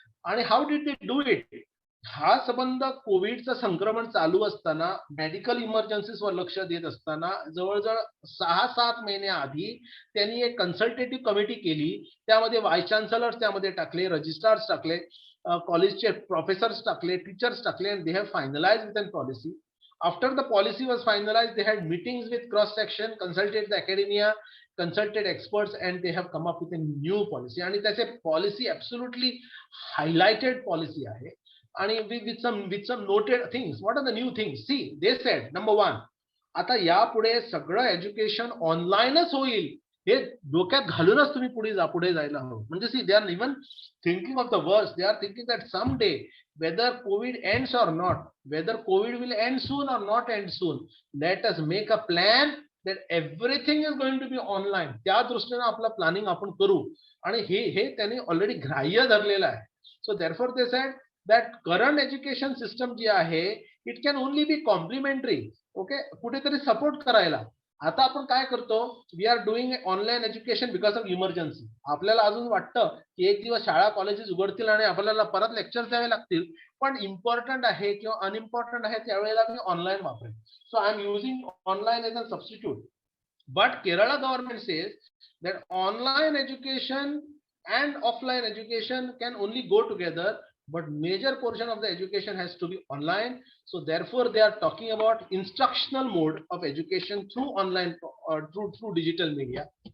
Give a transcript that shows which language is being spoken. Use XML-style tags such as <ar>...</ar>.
<mr>आणि</mr> <en>How did they do it?</en> <mr>हा संबंध कोविडचं संक्रमण चालू असताना, मेडिकल इमर्जन्सीजवर लक्ष देत असताना जवळजवळ 6-7 महिन्याआधी त्यांनी एक कन्सल्टेटिव्ह कमिटी केली. त्यामध्ये व्हाईस चान्सलर्स त्यामध्ये टाकले, रजिस्ट्रार्स टाकले, कॉलेजचे प्रोफेसर्स टाकले, टीचर्स टाकले,</mr> <en>and they have finalized with a policy. After the policy was finalized, they had meetings with cross section, consulted the academia, consulted experts, and they have come up with a new policy.</en> <mr>आणि त्याचे</mr> <en>policy absolutely highlighted policy</en> <mr>आहे.</mr> <en>आणि with some noted things. What are the new things? See, they said, number one,</en> <mr>आता यापुढे सगळं education ऑनलाईनच होईल हे डोक्यात घालूनच तुम्ही पुढे जायला हवं.</mr> <en>म्हणजे see, they are even thinking of the worst. They are thinking that some day whether COVID ends or not, whether COVID will end soon or not end soon, let us make a plan that everything is going to be online.</en> <mr>त्या दृष्टीने आपलं planning आपण करू. आणि हे त्यांनी already ग्राह्य धरलेलं आहे.</mr> <en>so therefore they said that current education system</en> <mr>जी आहे</mr> <en>it can only be complementary.</en> <mr>Okay, कुठेतरी सपोर्ट करायला. आता आपण काय करतो,</mr> <en>We are doing online education because of emergency.</en> <mr>आपल्याला अजून वाटतं की एक दिवस शाळा कॉलेजेस उघडतील आणि आपल्याला परत लेक्चर द्यावे लागतील, पण इम्पॉर्टंट आहे किंवा अनइम्पॉर्टंट आहे त्यावेळेला मी ऑनलाईन वापरेन.</mr> <en>So I am using online as a substitute. But Kerala government says that online education and offline education can only go together, but major portion of the education has to be online. So therefore they are talking about instructional mode of education through online or through digital media.</en>